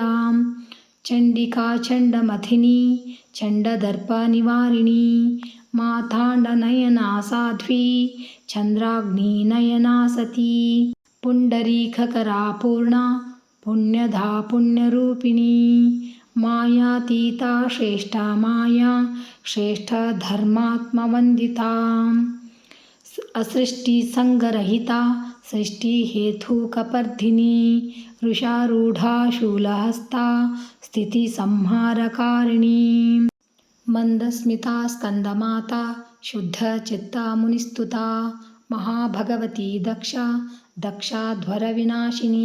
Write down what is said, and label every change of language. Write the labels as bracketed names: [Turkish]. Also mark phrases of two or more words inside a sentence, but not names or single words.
[Sanskrit] ಚಂಡಿಕಾ ಚಂಡಮಥಿನಿ ಚಂಡದರ್ಪ ನಿವಾರಿಣಿ ಮಾತಾಂಡನಯನಾ ಸಾಧ್ವಿ ಚಂದ್ರಾಗ್ನಿ ನಯನಾ ಸತಿ. ಪುಂಡರೀಕಕರಾ ಪೂರ್ಣಾ ಪುಣ್ಯಧಾ ಪುಣ್ಯರೂಪಿಣಿ ಮಾಯಾತೀತಾ ಶ್ರೇಷ್ಠ ಮಾಯಾ ಶ್ರೇಷ್ಠ ಧರ್ಮಾತ್ಮವಂದಿತಾ. असृष्टि संगरहिता सृष्टि हेतु कपर्धिनी वृषारूढ़ा शूलहस्ता स्थिति संहारकारिणी. मंदस्मिता स्कंदमाता शुद्ध चित्ता मुनिस्तुता महाभगवती दक्षा दक्षाध्वर विनाशिनी.